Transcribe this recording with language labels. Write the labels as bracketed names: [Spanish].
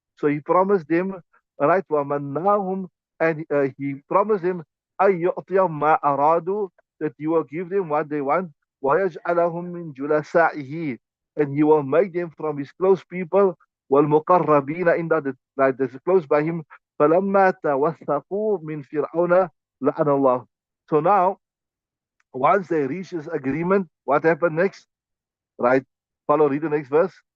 [English] So he promised them, right, [Arabic] ومناهم, [English] and he promised them [Arabic] أن يعطيهم ما أرادوا, [English] that he will give them what they want. [Arabic] ويجعلهم من جلسائه, [English] and he will make them from his close people. والمقربين, in that is close by him. [Arabic] فلما توثقوا من فرعون لعن الله. [English] So now, once they reach this agreement, what happened next? Right? Follow, read the next verse.